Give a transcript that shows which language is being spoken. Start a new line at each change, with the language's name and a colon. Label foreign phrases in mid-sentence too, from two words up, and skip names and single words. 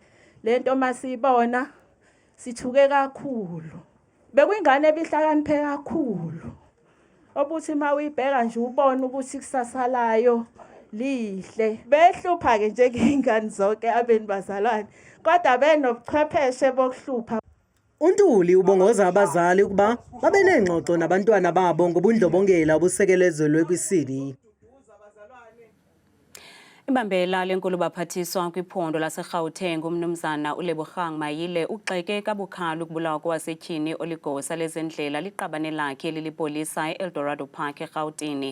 Zulu: Lento masibona sithuke kakhulu. Bekuyingane ebihlakaniphe kakhulu. Obuthi mawuyibheka nje ubone ukuthi kusasalayo lihle. Behlupha ke nje ingane zonke abeni bazalwane. Kodwa benobuchwepheshe bokuhlupha.
Xhosa: uNtuli ubongoza abazali ukuba babe nengxoxo nabantwana babo ngobundlobongela obusekelezelwe kwisini. Ibambela lenkulubaphathiswa kwiphondo laseGauteng umnumzana uLebohang Mayile ugxeke kabukhali ukubulawa kowasetyhini oligosa lezendlela liqabane lakhe lilipolisa eEldorado Park eGauteng.